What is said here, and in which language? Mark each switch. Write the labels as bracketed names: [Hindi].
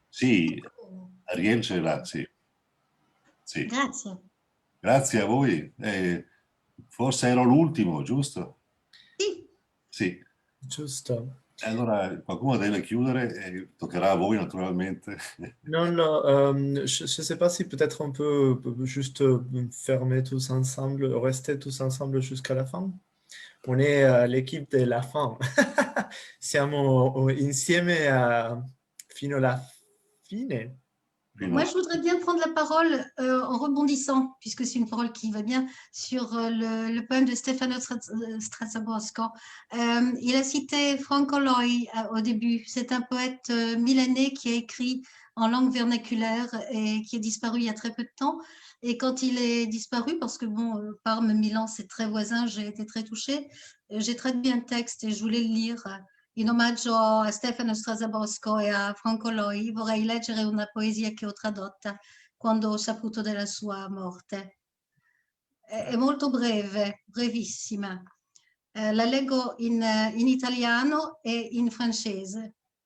[Italian] Sì, Ariel ce l'ha, sì. Sì. Grazie. Grazie a voi. Forse ero l'ultimo, giusto? Sì. Sì. Giusto. Allora qualcuno deve chiudere e toccherà a voi naturalmente. [French] Non, je ne sais pas si peut-être on peut juste fermer tous ensemble, rester tous ensemble jusqu'à la fin. On est l'équipe de la fin. [Italian] Siamo insieme fino alla fine. [French] Moi, je voudrais bien prendre la parole en rebondissant, puisque c'est une parole qui va bien, sur le poème de Stefano Strazzabosco. Il a cité Franco Loi au début. C'est un poète milanais qui a écrit en langue vernaculaire et qui est disparu il y a très peu de temps. Et quand il est disparu, parce que bon, Parme, Milan, c'est très voisin, j'ai été très touchée, j'ai traduit un texte et je voulais le lire. [Italian] In omaggio a Stefano Strazzabosco e a Franco Loi vorrei leggere una poesia che ho tradotta quando ho saputo della sua morte. È molto breve, brevissima. La leggo in italiano e in francese.